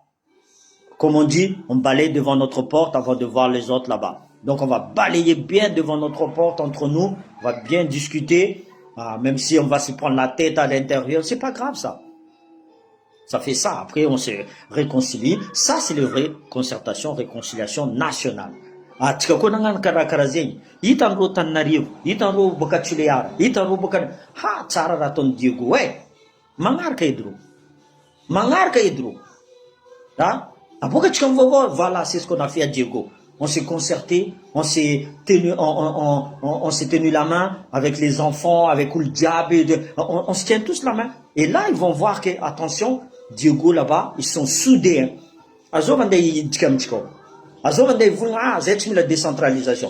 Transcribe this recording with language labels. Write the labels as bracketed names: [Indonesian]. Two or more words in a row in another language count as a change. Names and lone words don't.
[French] Comme on dit, on balaye devant notre porte avant de voir les autres là-bas. Donc on va balayer bien devant notre porte entre nous, on va bien discuter, même si on va se prendre la tête à l'intérieur, c'est pas grave ça. Ça fait ça. Après, on se réconcilie. Ça, c'est le vrai concertation, réconciliation nationale. [Malagasy] Tsika koa nagnano karakara zegny. Hitan'ireo Tananarivo, hitan'ireo boka Toliara, hitan'ireo boka tsara raha ataon'ny Diego. Magnaraka edy reo. Magnaraka edy reo. Aboaka tsika mivaovao. [French] Voilà, c'est ce qu'on a fait à Diego. On s'est concerté, on s'est tenu la main avec les enfants, avec le diable. On se tient tous la main. Et là, ils vont voir que, attention, Diego là-bas, ils sont soudés. La décentralisation.